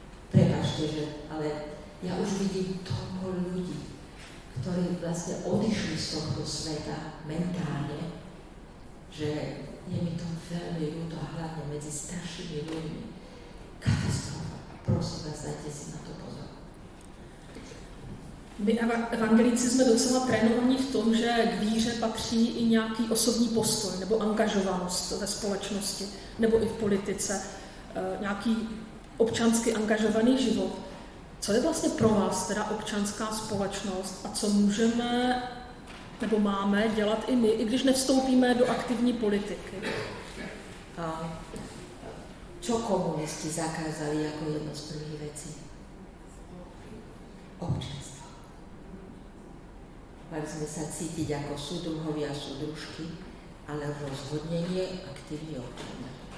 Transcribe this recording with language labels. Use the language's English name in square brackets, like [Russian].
[Slovak] Prepáčte, že, ale ja už vidím toľko ľudí, ktorí vlastne odišli z tohto sveta mentálne, že je mi to veľmi ľúto a hlavne medzi staršími ľuďmi. Katastrofa. Prosím vás, dajte si na to pozor. [Czech] My evangelíci jsme docela trénovaní v tom, že k víře patří i nějaký osobní postoj nebo angažovanost ve společnosti nebo i v politice, nějaký občansky angažovaný život. Co je vlastně pro vás teda občanská společnost a co můžeme nebo máme dělat i my, i když nevstoupíme do aktivní politiky? [Slovak] Čo komunisti zakázali ako jedno z prvých vecí? Občianstvo. Mali sme sa cítiť ako súdruhovia a súdružky, ale rozhodnenie aktívni občania.